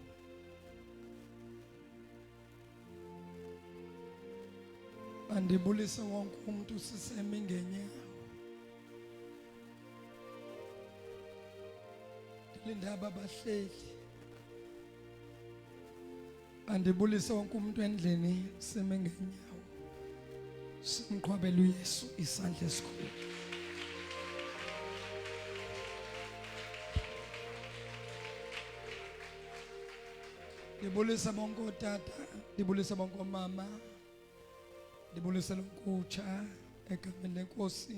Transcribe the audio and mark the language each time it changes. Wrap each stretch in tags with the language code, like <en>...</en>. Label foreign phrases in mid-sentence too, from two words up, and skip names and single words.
<xh>Andibulisa wonke umuntu siseme ngenyawo. Lindaba bahleli. Andibulisa wonke umuntu endlini siseme ngenyawo. Simqhobele uYesu isandla esikhulu. Ndibulisa bonke otata, ndibulisa bonke omama, ndibulisa lonkutsha egameni lenkosi.</xh>